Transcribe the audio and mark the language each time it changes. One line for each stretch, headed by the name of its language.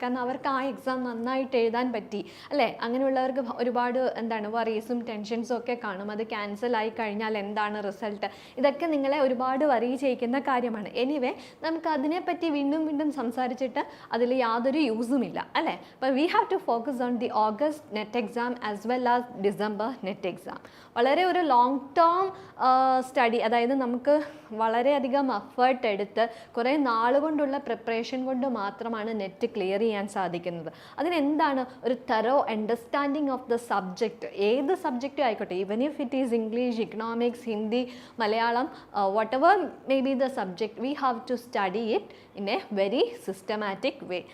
Malayalam: കാരണം അവർക്ക് ആ എക്സാം നന്നായിട്ട് എഴുതാൻ പറ്റി അല്ലേ. അങ്ങനെയുള്ളവർക്ക് ഒരുപാട് വറീസും ടെൻഷൻസും ഒക്കെ കാണും. അത് ക്യാൻസൽ ആയി കഴിഞ്ഞാൽ എന്താണ് റിസൾട്ട്, ഇതൊക്കെ നിങ്ങളെ ഒരുപാട് വറി ചെയ്യിക്കുന്ന കാര്യമാണ്. എനിവേ, നമുക്ക് അതിനെപ്പറ്റി വീണ്ടും സംസാരിച്ചിട്ട് അതിൽ യാതൊരു യൂസുമില്ല അല്ലേ. അപ്പോൾ
English: We have have to focus on the August net exam as well as December net exam.
Malayalam: വളരെ ഒരു ലോങ് ടേം സ്റ്റഡി, അതായത് നമുക്ക് വളരെയധികം എഫേർട്ട് എടുത്ത് കുറേ നാളുകൊണ്ടുള്ള പ്രിപ്പറേഷൻ കൊണ്ട് മാത്രമാണ് നെറ്റ് ക്ലിയർ ചെയ്യാൻ സാധിക്കുന്നത്. അതിനെന്താണ് ഒരു
English: thorough understanding of the subject,
Malayalam: ഏത് സബ്ജക്റ്റും ആയിക്കോട്ടെ,
English: Even if it is English, economics, Hindi, Malayalam, whatever may be the subject, we have to study it in a very systematic way.